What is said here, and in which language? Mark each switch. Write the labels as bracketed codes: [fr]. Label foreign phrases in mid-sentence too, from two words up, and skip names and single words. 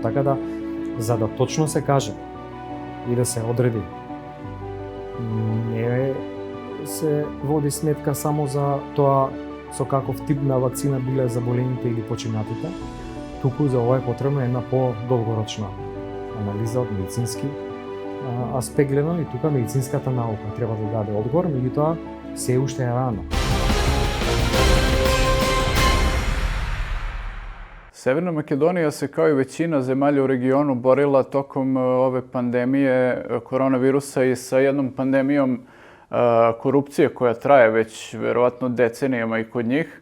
[mk] Така да, за да точно се каже и да се одреди, не се води сметка само за тоа со каков тип на вакцина биле заболените или починатите, туку за ова е потребна една по-долгорочна анализа од медицински аспект гледано и тука медицинската наука треба да даде одговор, меѓутоа се уште е рано. [sr] Severna Makedonija se kao i većina zemalja u regionu borila tokom ove pandemije koronavirusa i sa jednom pandemijom korupcije koja traje već verovatno decenijama i kod njih.